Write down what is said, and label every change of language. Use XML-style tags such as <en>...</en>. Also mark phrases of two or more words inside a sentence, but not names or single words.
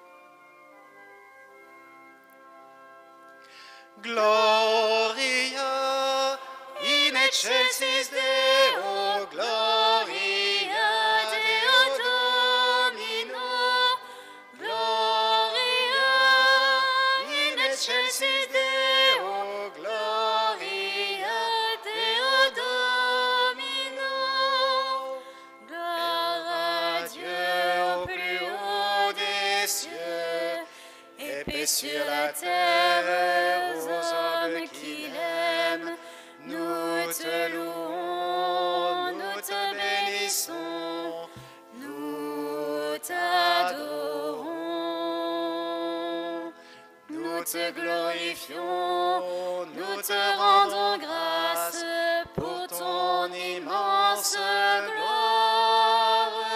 <la>Gloria excelsis Deo, gloria Deo Domino, gloria in excelsis Deo, gloria Deo Domino,</la> <fr>gloire à Dieu au plus haut des cieux, et paix sur la terre aux hommes qu'il aime. Nous te louons, nous te bénissons, nous t'adorons, nous te glorifions, nous te rendons grâce pour ton immense gloire.</fr>